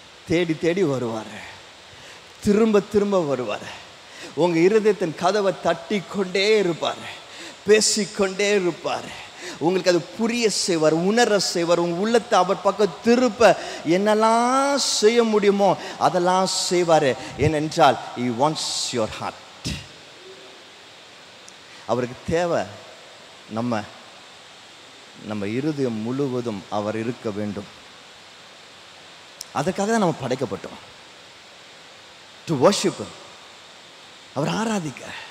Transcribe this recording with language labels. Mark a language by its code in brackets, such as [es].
[ta] தேடி தேடி வருவார், திரும்ப வருவார். உங்கள் இருதயத்தின் கதவை தட்டி கொண்டே இருப்பார், பேசிக்கொண்டே இருப்பார். உங்களுக்கு அது புரிய செய்வார், உணர செய்வார். உங்கள் உள்ளத்தை அவர் பக்கம் திருப்ப என்னெல்லாம் செய்ய முடியுமோ அதெல்லாம் செய்வார். ஏனென்றால் [en] he wants your heart. [ta] அவருக்கு தேவை நம்ம இருதயம் முழுவதும் அவர் இருக்க வேண்டும். அதற்காக தான் நம்ம படைக்கப்பட்டோம், [en] to worship, [ta] அவர் ஆராதிக்க.